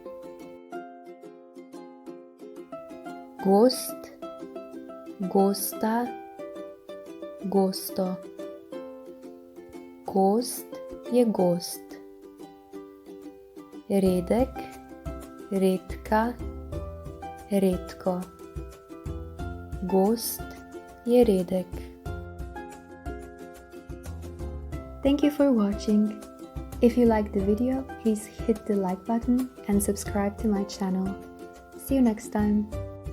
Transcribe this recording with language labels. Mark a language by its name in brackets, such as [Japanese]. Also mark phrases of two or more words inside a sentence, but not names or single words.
[Slovenian] Gost, gosta, gosto. Gost je gost. Redek, redka, redko. Gost je redek. [English] Thank you for watching. If you liked the video, please hit the like button and subscribe to my channel. See you next time.